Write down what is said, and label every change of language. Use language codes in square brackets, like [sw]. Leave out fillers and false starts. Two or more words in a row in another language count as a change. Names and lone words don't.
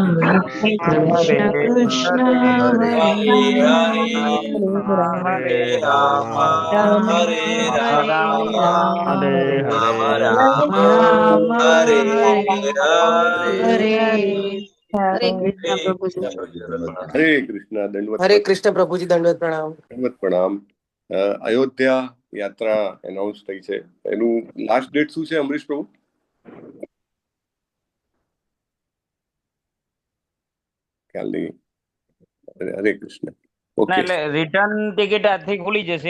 [sa] કૃષ્ણ કૃષ્ણ હરે હરે રામ हरे હરે राम રામ હરે હરે રામ રામ हरे हरे રામ રામ હરે હરે હરે હરે [hi] कृष्ण प्रभु जी [gu] હરે કૃષ્ણ દંડવત [hi] हरे कृष्ण प्रभु जी दंडवत प्रणाम [gu] દંડવત પ્રણામ. અયોધ્યા યાત્રા એનાઉન્સ થઈ છે એનું [en] last date [gu] શું છે અમરીશ પ્રભુ? ખ્યાલ નહીં. હરે કૃષ્ણ. ના ઓકે એટલે [en] return ticket [gu] આજથી ખુલી જશે.